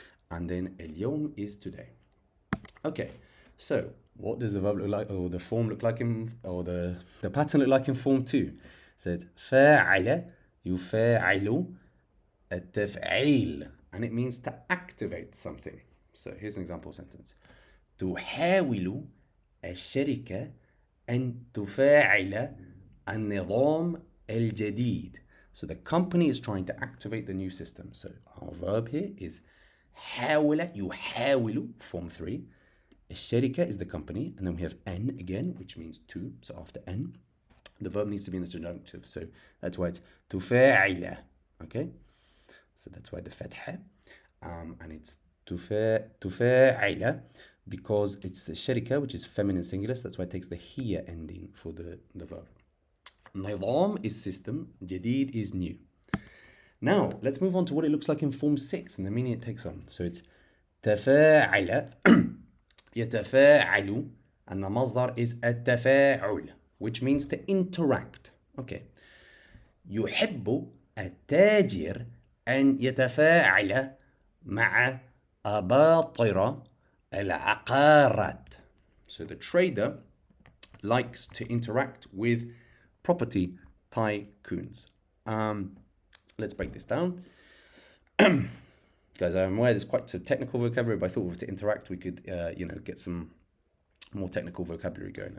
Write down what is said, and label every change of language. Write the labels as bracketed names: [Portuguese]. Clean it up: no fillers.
[English] And then [Arabic] اليوم [English] is today. Okay, so what does the verb look like, or the form look like or the pattern look like in form 2? So it's [Arabic] فاعل, يفاعل, التفعيل, [English] and it means to activate something. So here's an example sentence. [Arabic] تحاول الشركة أن تفاعل النظام الجديد. [English] So the company is trying to activate the new system. So our verb here is [Arabic] حاول, يحاول, [English] form 3. [Arabic] الشركة [English] is the company, and then we have N again, which means to. So after N, the verb needs to be in the subjunctive. So that's why it's [Arabic] تفاعل. [English] Okay? So that's why the فتحة. And it's [Arabic] تفاعل [English] because it's the [Arabic] شركة, [English] which is feminine singular. So that's why it takes the [Arabic] هي [English] ending for the verb. [Arabic] نظام [English] is system, [Arabic] جديد [English] is new. Now, let's move on to what it looks like in form 6 and the meaning it takes on. So it's [Arabic] تفاعل, يتفاعل, [English] and the masdar is [Arabic] التفاعل, [English] which means to interact. Okay. [Arabic] يحب التاجر أن يتفاعل مع أباطرة العقارات. [English] So the trader likes to interact with property tycoons. Let's break this down. Guys, I'm aware there's quite some technical vocabulary, but I thought to interact we could, get some more technical vocabulary going.